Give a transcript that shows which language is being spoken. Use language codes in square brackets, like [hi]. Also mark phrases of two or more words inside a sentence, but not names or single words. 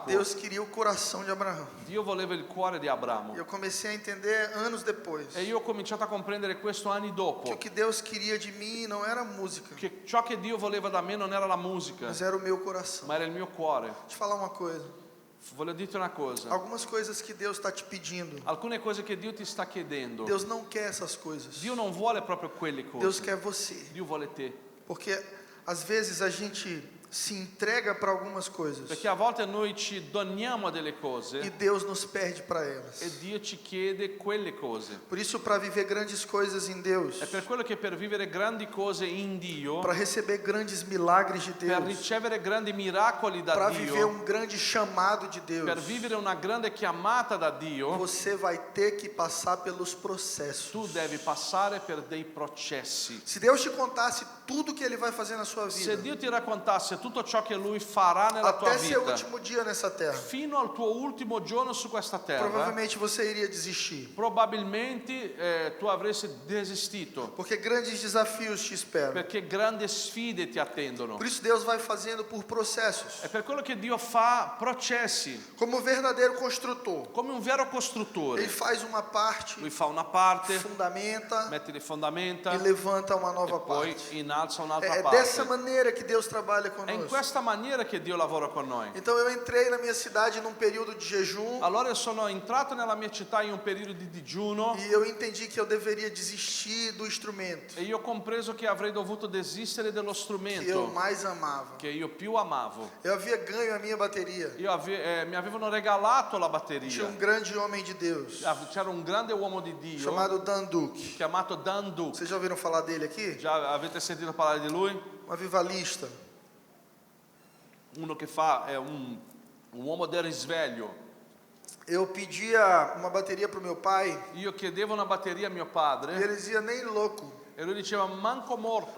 [pt] Deus queria o coração de Abraão. [it] Dio voleva il cuore di Abramo. [pt] Eu comecei a entender anos depois [it] E io ho cominciato a comprendere questo anni [pt] que [it] dopo, [pt] o que Deus queria de mim não era música, [it] che ciò che Dio voleva da me non era la musica, [pt] mas era o meu coração. [it] ma era il mio cuore. [pt] Deixa eu te falar uma coisa. [it] Voglio dirti una cosa, [pt] Algumas coisas que Deus está te pedindo, [it] alcune cose che Dio ti sta chiedendo, [pt] Deus não quer essas coisas. [it] Dio non vuole proprio quelle [pt] Deus [it] cose, [pt] quer você. [it] Dio vuole te. [pt] Porque às vezes a gente se entrega para algumas coisas [it] Perché a volte noi ci doniamo a delle [pt] e [it] cose [pt] Deus nos perde para elas. [it] e Dio ci chiede quelle cose. [pt] Por isso, para viver grandes coisas em Deus, [it] È per quello che per vivere grandi cose in Dio, [pt] para receber grandes milagres de [it] per [pt] Deus, [it] ricevere grandi miracoli da [pt] para viver [it] Dio, [pt] grande chamado de Deus, [it] per vivere una grande chiamata da Dio, [pt] você vai ter que passar pelos processos. [it] tu devi passare per dei processi. [pt] Se Deus te contasse tudo que Ele vai fazer na sua [it] Se [pt] vida, [it] Dio ti raccontasse tutto ciò che Lui farà nella tua [pt] até seu [it] vita, [pt] último dia nessa terra, [it] fino al tuo ultimo giorno su questa terra, [pt] provavelmente você iria desistir, [it] probabilmente tu avresti desistito, [pt] porque grandes desafios te esperam. [it] perché grandi sfide ti attendono. [pt] Por isso Deus vai fazendo por processos, [it] È per quello che Dio fa processi, [pt] como verdadeiro construtor. [it] come un vero [pt] Ele [it] costruttore. [pt] faz uma parte, [it] Lui fa una parte, [pt] fundamenta [it] mette le fondamenta [pt] e levanta uma [it] e [pt] nova [it] poi [pt] parte. [it] innalza un'altra [pt] É dessa [it] parte. [pt] maneira que Deus trabalha [it] È in [pt] conosco. [it] questa maniera che Dio lavora con noi. [pt] Então eu entrei na minha cidade num período de jejum [it] Allora sono entrato nella mia città in un periodo di digiuno [pt] e eu entendi que eu deveria desistir do instrumento [it] e io ho compreso che avrei dovuto desistere dello [pt] que eu [it] strumento [pt] mais amava. [it] che io più amavo. [pt] Eu havia ganho a minha bateria. [it] Mi avevano regalato la [pt] Tinha [it] batteria. [pt] grande homem de Deus [it] C'era un grande uomo di Dio [pt] chamado Dan Duque. [it] chiamato Dan Duke. [pt] Vocês já ouviram falar dele aqui? [it] Già avete sentito parlare di lui? [pt] Um avivalista. [it] Uno che fa è un uomo del risveglio. [pt] Eu pedia uma bateria para o meu pai [it] Io chiedevo una batteria a mio [pt] e [it] padre [pt] ele dizia: nem louco, [it] e lui diceva manco morto.